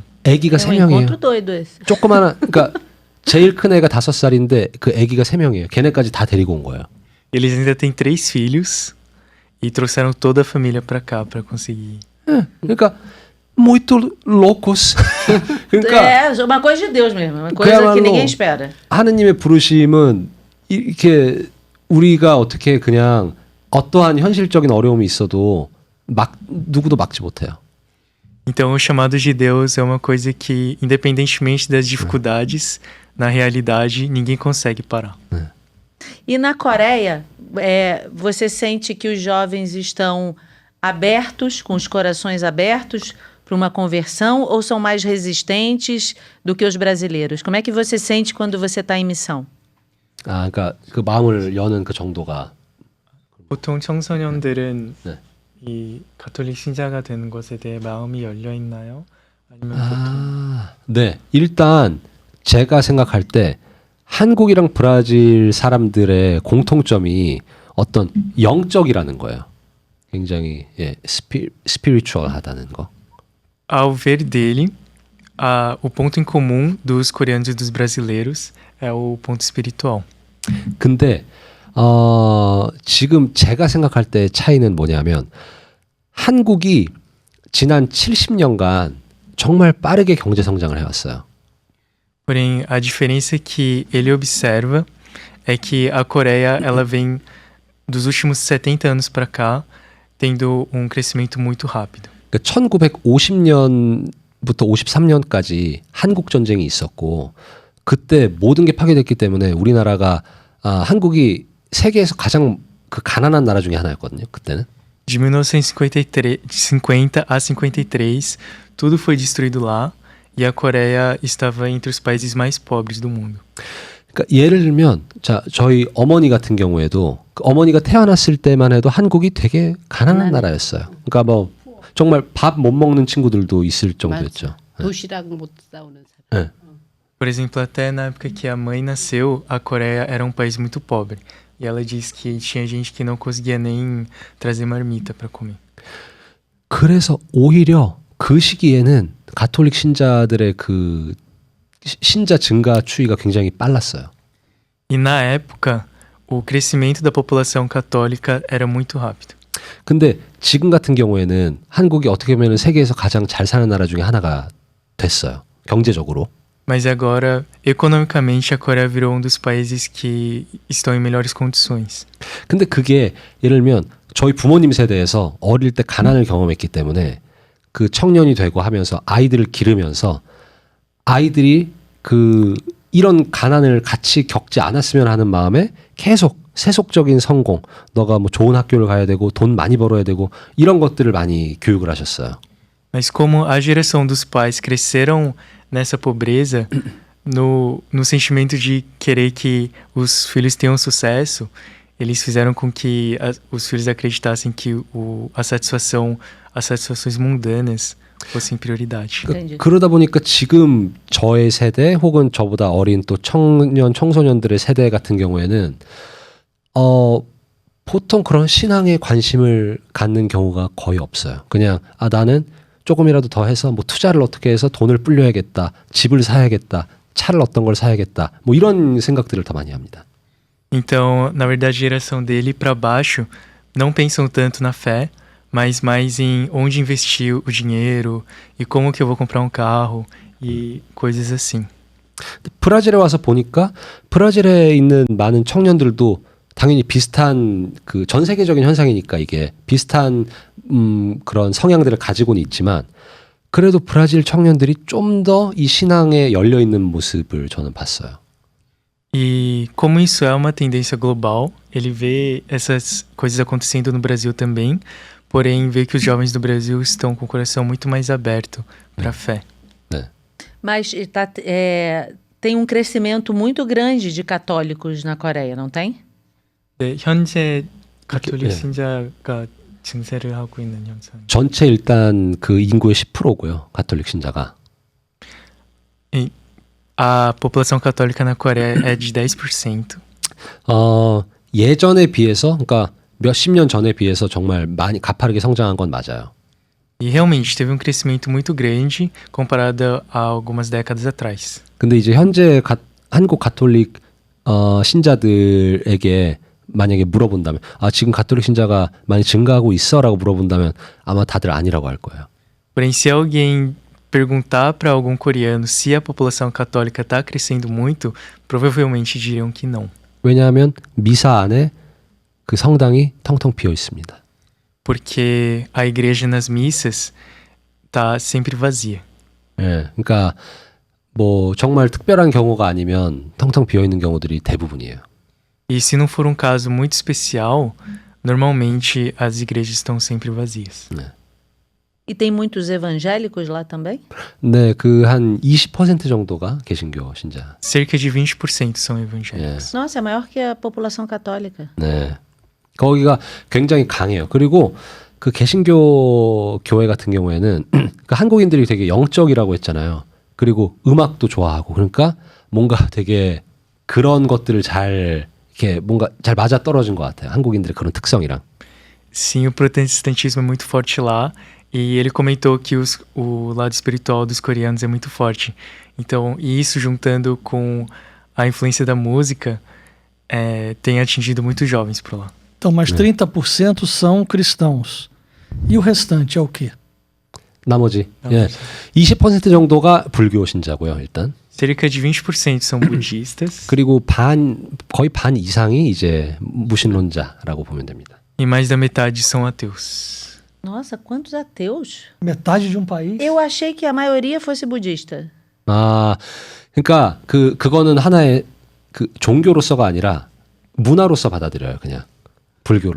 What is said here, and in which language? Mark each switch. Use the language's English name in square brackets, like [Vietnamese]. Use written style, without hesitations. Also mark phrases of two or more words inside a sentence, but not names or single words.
[Korean] 아기가 [Portuguese] É um [Korean] 3명이에요. [Portuguese] encontro doido esse. [Korean] 조그마한 그러니까 제일 큰 애가 5살인데 그 아기가 3명이에요. 걔네까지 다 데리고 온 거예요. [Portuguese] Eles ainda têm 3 filhos e trouxeram toda a família para cá para conseguir. [Korean] 그러니까 [Portuguese] muito loucos. [Korean] 그러니까 [Portuguese] É uma coisa de Deus mesmo. Uma coisa que [Korean] 그야말로 [Portuguese] ninguém espera. [Korean] 하느님의 부르심은 이렇게 우리가 어떻게 그냥 어떠한 현실적인 어려움이 있어도 누구도 막지 못해요. [Portuguese] Então, o chamado de Deus é uma coisa que, independentemente das dificuldades, na realidade, ninguém consegue parar. E na Coreia, você sente que os jovens estão abertos, com os corações abertos para uma conversão, ou são mais resistentes do que os brasileiros? Como é que você sente quando você está em missão? [Korean] 그러니까 그 마음을 여는 그 정도가 보통 청소년들은 네. 이 가톨릭 신자가 되는 것에 대해 마음이 열려 있나요? 아니면 보통 네. 일단 제가 생각할 때 한국이랑 브라질 사람들의 공통점이 어떤 영적이라는 거예요. 굉장히 스피리추얼하다는 거. [Portuguese] ao ver dele, o ponto em comum dos coreanos e dos brasileiros é o ponto espiritual. [Korean] 근데 지금 제가 생각할 때 차이는 뭐냐면 한국이 지난 70년간 정말 빠르게 경제 성장을 해왔어요. [Portuguese] Porém, a diferença que ele observa é que a Coreia ela vem dos últimos 70 anos para cá tendo crescimento muito rápido. [Korean] 그러니까 1950년부터 53년까지 한국 전쟁이 있었고 그때 모든 게 파괴됐기 때문에 우리나라가 한국이 세계에서 가장 그 가난한 나라 중에 하나였거든요. 그때는. [Portuguese] De 1950 a 53, tudo foi destruído lá e a Coreia estava entre os países mais pobres do mundo. [Korean] 그러니까 예를 들면 자 저희 어머니 같은 경우에도 그 어머니가 태어났을 때만 해도 한국이 되게 가난한 na라였어요. 그러니까 뭐 정말 밥 못 먹는 친구들도 있을 정도였죠. 도시락 못 싸우는 사람. 네. [Portuguese] Por exemplo, até na época que a mãe nasceu, a Coreia era um país muito pobre. E ela disse que tinha gente que não conseguia nem trazer marmita para comer. [Korean] 그래서 오히려 그 시기에는 가톨릭 신자들의 그 신자 증가 추이가 굉장히 빨랐어요. [Portuguese] E na época, o crescimento da população católica era muito rápido. [Korean] 근데 지금 같은 경우에는 한국이 어떻게 보면 세계에서 가장 잘 사는 나라 중에 하나가 됐어요. 경제적으로. [Portuguese] Mas agora, economicamente, a Coreia virou um dos países que estão em melhores condições. [Korean] 근데 그게 예를 들면 저희 부모님 세대에서 어릴 때 가난을 경험했기 때문에 그 청년이 되고 하면서 아이들을 기르면서 아이들이 그 이런 가난을 같이 겪지 않았으면 하는 마음에 계속 세속적인 성공, 너가 뭐 좋은 학교를 가야 되고 돈 많이 벌어야 되고 이런 것들을 많이 교육을 하셨어요. [Portuguese] Mas como a geração dos pais cresceram nessa pobreza, no sentimento de querer que os filhos tenham sucesso, eles fizeram com que os filhos acreditassem que as satisfações mundanas fossem prioridade. Entendi. [Korean] 그러다 보니까 지금 저의 세대 혹은 저보다 어린 또 청년, 청소년들의 세대 같은 경우에는 보통 그런 신앙에 관심을 갖는 경우가 거의 없어요. 그냥 나는 조금이라도 더 해서 뭐 투자를 어떻게 해서 돈을 불려야겠다, 집을 사야겠다, 차를 어떤 걸 사야겠다, 뭐 이런 생각들을 더 많이 합니다. [Portuguese] Então, na verdade, a geração dele para baixo não pensam tanto na fé, mas mais em onde investir o dinheiro e como que eu vou comprar um carro e coisas assim. [Korean] 브라질에 와서 보니까 브라질에 있는 많은 청년들도 당연히 비슷한 그 전 세계적인 현상이니까 이게 비슷한 그런 성향들을 가지고는 있지만 그래도 브라질 청년들이 좀 더 이 신앙에 열려 있는 모습을 저는 봤어요. [Portuguese] E como isso é uma tendência global, ele vê essas coisas acontecendo no Brasil também, porém vê que os jovens do Brasil estão com o coração muito mais aberto para a fé. Mas tem um crescimento muito grande de católicos na Coreia, não tem? [Korean] 네, 현재 가톨릭 예. 신자가 증세를 하고 있는 현상. 전체 일단 그 인구의 10%고요. 가톨릭 신자가. [Portuguese] A população católica na Coreia é de 10%. [Korean] 예전에 비해서 그러니까 몇십 년 전에 비해서 정말 많이 가파르게 성장한 건 맞아요. [Portuguese] E realmente teve um crescimento muito grande comparado a algumas décadas atrás. [Korean] 근데 이제 현재 한국 가톨릭 신자들에게 만약에 물어본다면 지금 가톨릭 신자가 많이 증가하고 있어라고 물어본다면 아마 다들 아니라고 할 거예요. [Portuguese] Porém, se alguém perguntar para algum coreano se a população católica está crescendo muito, provavelmente diriam que não. [Korean] 왜냐하면 미사 안에 그 성당이 텅텅 비어 있습니다. [Portuguese] Porque a igreja nas missas tá sempre vazia. [Korean] 예, 그러니까 뭐 정말 특별한 경우가 아니면 텅텅 비어 있는 경우들이 대부분이에요. [Portuguese] E se não for um caso muito especial, normalmente as igrejas estão sempre vazias. E tem muitos evangélicos lá também? [Korean] 네, 그 한 20% 정도가 개신교 신자. [Portuguese] Cerca de 20% são evangélicos. Nossa, é maior que a população católica. [Korean] 네. 거기가 굉장히 강해요. 그리고 그 개신교 교회 같은 경우에는 그 한국인들이 되게 영적이라고 했잖아요. 그리고 음악도 좋아하고 그러니까 뭔가 되게 그런 것들을 잘 이렇게 뭔가 잘 맞아 떨어진 것 같아요. 한국인들의 그런 특성이랑. [Portuguese] Sim, o protestantismo é muito forte lá. E ele comentou que o lado espiritual dos coreanos é muito forte. Então, isso juntando com a influência da música, tem atingido muitos jovens por lá. Então, mas 30% são cristãos. E o restante é o quê? [Korean] 나머지. 예. 20% 정도가 불교 신자고요, 일단. [Portuguese] Cerca de 20% são budistas. [Korean] 그리고 거의 반 이상이 이제 무신론자라고 보면 됩니다. [Portuguese] E mais da metade são ateus. Nossa, quantos ateus? Metade de um país? Eu achei que a maioria fosse budista. [Korean] 그러니까 그거는 하나의 그 종교로서가 아니라 문화로서 받아들여요, 그냥 불교를.